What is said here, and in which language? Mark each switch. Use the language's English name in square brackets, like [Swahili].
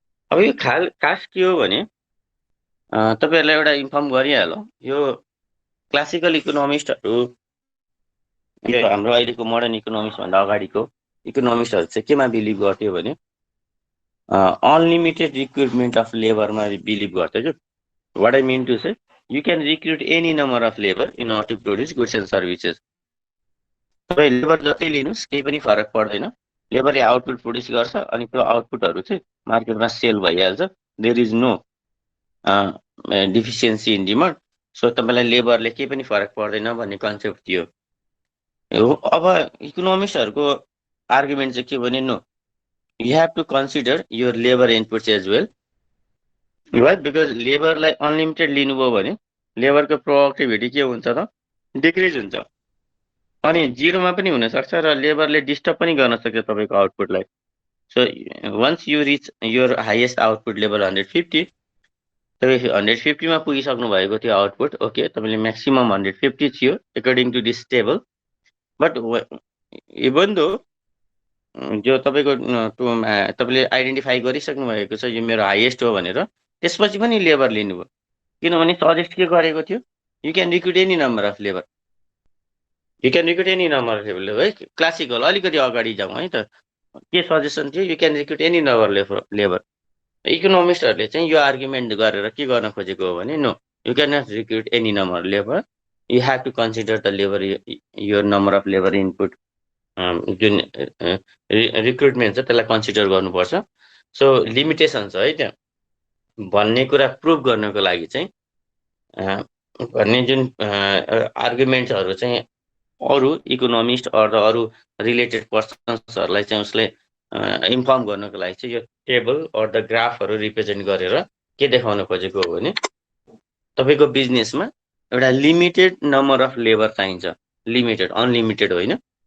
[Nepali] अब यो खास के हो भने तपाईहरुलाई एउटा इन्फर्म गरिहालौँ, यो क्लासिकल इकोनोमिस्टहरु, यो हाम्रो अहिलेको मोडर्न इकोनोमिक्स भन्दा अगाडिको इकोनोमिस्टहरु चाहिँ केमा बिलिभ गर्थ्यो भने अनलिमिटेड रिक्रुटमेन्ट अफ लेबरमा बिलिभ गर्थ्यो के। [English] What I mean to say, you can recruit any number of labour in order to produce goods and services. [Nepali] तपाईँ लेबर जति लिनुस् केही पनि फरक पर्दैन, लेबरले आउटपुट प्रोड्युस गर्छ अनि त्यो आउटपुटहरु चाहिँ मार्केटमा सेल भइहाल्छ, [English] There is no deficiency in demand. [Nepali] So तपाईलाई लेबरले केही पनि फरक पर्दैन भन्ने कन्सेप्ट थियो। अब इकोनोमिस्टहरुको आर्गुमेन्ट चाहिँ के भने, [English] No, you have to consider your labor inputs as well, right? [Nepali] Because लेबरलाई unlimited लिनुभयो भने लेबरको प्रोडक्टिभिटी के हुन्छ त, डिक्रिज हुन्छ अनि जिरोमा पनि हुन सक्छ र लेबरले डिस्टर्ब पनि गर्न सक्छ तपाईको आउटपुटलाई। [English] so once you reach your highest output level 150, [Nepali] तपाईँ 150 मा पुगिसक्नु भएको थियो आउटपुट, ओके, तपाईले म्याक्सिमम 150 थियो according to this table. But even though जो तपाईको तपाईले आइडेन्टिफाई गरिसक्नु भएको छ यो मेरो हाईएस्ट हो भनेर, त्यसपछि पनि लेबर लिनुभयो, किनभने सजेस्ट के गरेको थियो, [English] you can recruit any number of labour, [Nepali] you can recruit any number of labour है। क्लासिकल अलिकति अगाडि जाउँ है त, के सजेसन थियो, [English] You can recruit any number labour. [Nepali] इकोनोमिस्टहरुले चाहिँ यो आर्गुमेन्ट गरेर के गर्न खोजेको हो भने, [English] no, you can not recruit any number labour, you have to consider the labour, your number of labour input, [Nepali] जुन रिक्रुटमेन्ट छ त्यसलाई कन्सिडर गर्नुपर्छ। सो लिमिटेसन छ है त्यहाँ भन्ने कुरा प्रुभ गर्नको लागि चाहिँ भन्ने जुन आर्गुमेन्ट्सहरु चाहिँ अरु इकोनोमिस्ट र अरु रिलेटेड पर्सन्सहरुलाई चाहिँ उसले इन्फर्म गर्नको लागि चाहिँ यो टेबल अर द ग्राफहरु रिप्रेजेन्ट गरेर के देखाउन खोजेको हो भने, तपाईको बिजनेसमा एउटा लिमिटेड नम्बर अफ लेबर चाहिन्छ, लिमिटेड, अनलिमिटेड होइन।